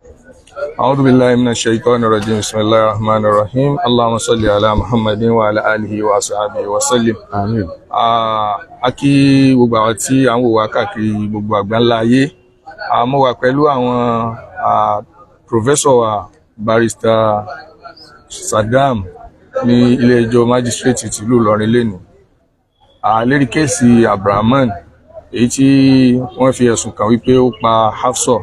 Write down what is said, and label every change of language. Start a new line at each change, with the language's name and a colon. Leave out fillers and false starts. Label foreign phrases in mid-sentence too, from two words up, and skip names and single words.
Arabic: أعوذ بالله من الشيطان الرجيم بسم الله الرحمن الرحيم اللهم صل على محمد وعلى آله وصحبه وسلم.
Yoruba: Àmín. A kí gbogbo àwọn tí à ń wò wá káàkiri gbogbo àgbáńlá ayé. Mo wà pẹ̀lú àwọn Professor Barrister Saddam ní ilé ẹjọ́ májísírèètì tìlú Ìlọrin lẹ́nu. Lérí kéèsì Abdulrahman èyí tí wọ́n fi ẹ̀sùn kàn wípé ó pa Hafsa.